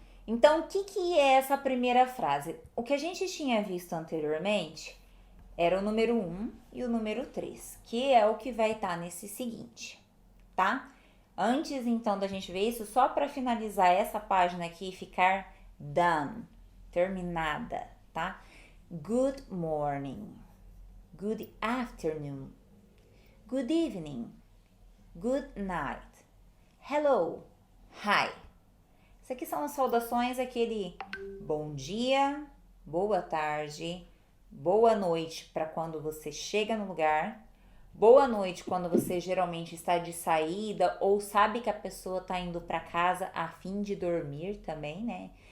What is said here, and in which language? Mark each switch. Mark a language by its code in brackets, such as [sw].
[pt] Então, o que é essa primeira frase? O que a gente tinha visto anteriormente era o número 1 e o número 3, que é o que vai estar nesse seguinte, tá? Antes, então, da gente ver isso, só para finalizar essa página aqui e ficar done, terminada, tá? [en] Good morning, good afternoon, good evening, good night, hello, hi. [pt] Isso aqui são as saudações, aquele bom dia, boa tarde, boa noite para quando você chega no lugar, boa noite quando você geralmente está de saída ou sabe que a pessoa está indo para casa a fim de dormir também, né?